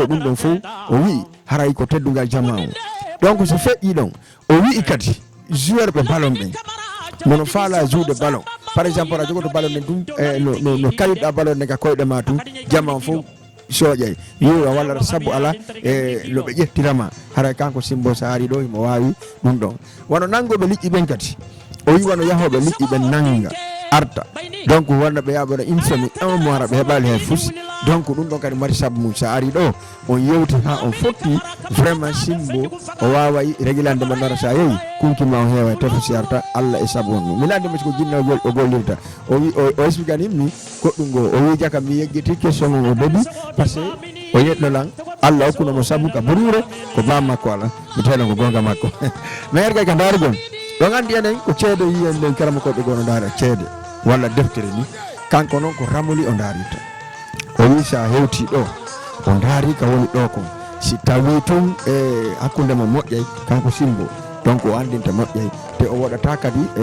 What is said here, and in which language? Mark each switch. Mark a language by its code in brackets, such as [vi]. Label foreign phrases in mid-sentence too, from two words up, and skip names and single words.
[ff] ɗum ɗon fof o wi haray ko teddugal jama o donc so feƴƴi ɗon o wi kadi joueur ɓe ballon ɓen mono faala joude ballon [fr] par exemple [ff] a jogoto ballon ɗen tum no kayitɗa ballon ɗen ka koyɗe ma tum jama o fof soƴay yiwa walla sabu ala e no ɓe ƴettirama haray kanko simbo so ari ɗo imo wawi ɗum ɗon wono nangoɓe liƴƴi ɓen kadi o wi wono yahoɓe liƴƴi ɓe nanga arta donc wonno ɓe yaɓoɗa [fr] une semaine 1 mois [ff] ɓe heɓali hay fus donc ɗum ɗon kadi mari sabu mum so ari ɗo on yewti ha on fotti vraiment simbo o waway régulande mo nara sa yeeyi kunkima o heewa tefa si arta Allah e sabu on ɗum mi lande masi ko jinna o gollirta o wi o explicanimmi goɗɗum go o wi jaka mi yejjiti question o daabi [fr] par ce que [ff] o yeɗɗolan Allah hokkunomo sabu ka burure ko bam makko ala mi tawno ko gonga makko mais ergay ka darugol ɗon andi enen ko ceede yiyen nden karama koɓe gono daara ceede walla deftere ni kanko noon ko ramoli o daarita o wi sa hewti ɗo o daari ka woni ɗo kon si tawi tun e hakkude mo moƴƴay kanko simbo donc o andinta moƴƴay te o waɗata kadi